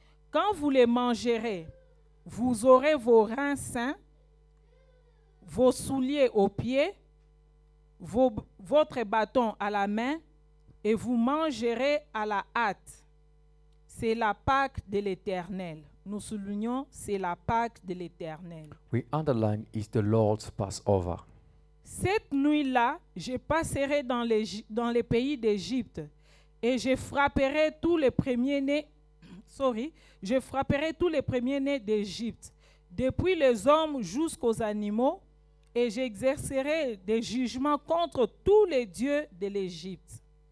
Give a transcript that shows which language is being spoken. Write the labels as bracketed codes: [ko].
[fr] Quand vous les mangerez, vous aurez vos reins sains, vos souliers aux pieds, votre bâton à la main, et vous mangerez à la hâte. C'est la Pâque de l'Éternel. Nous soulignons, c'est la Pâque de l'Éternel. [en] We underline is the Lord's Passover. [fr] Cette nuit-là, je passerai dans les pays d'Égypte et je frapperai tous les premiers-nés. Je frapperai tous les premiers-nés d'Égypte, depuis les hommes jusqu'aux animaux, et j'exercerai des jugements contre tous les dieux de l'Égypte.